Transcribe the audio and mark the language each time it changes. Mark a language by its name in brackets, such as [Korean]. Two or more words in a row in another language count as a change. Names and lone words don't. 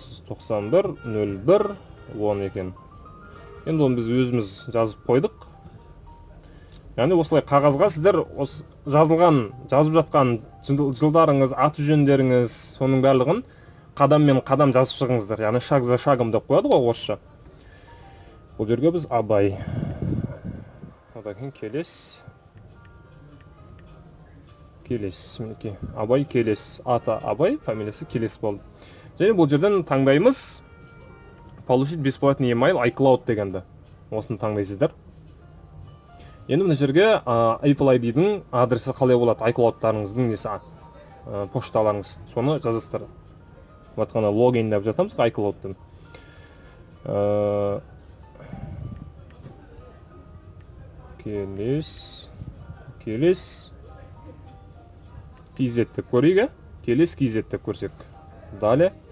[Kazakh] 91-01-10 екен. Енді оны біз өзіміз жазып қойдық. Яғни осылай қағазға сіздер жазып жатқан жылдарыңыз, аты жөндеріңіз, соның барлығын қадаммен қадам жазып шығыңыздар. Яғни [Russian] шаг за шагом [Kazakh] деп қояды ғой орысша. Бұл жерге біз Абай. Одан кейін Келес. Мінеки Абай Келес. Аты Абай, фамилиясы Келес болды. Және бұл жерден таңдаймыз [Russian] получить бесплатный email iCloud [Kazakh] дегенді. Осыны таңдайсыздар. Енді мына жерге Apple ID-дің адресі қалай болады, iCloud-тарыңыздың несі, пошталарыңыз. Соны жазасыздар. Батқана логин деп жатамыз iCloud-тың. Келес KZ деп көрейік, Келес KZ деп көрсек. Далее.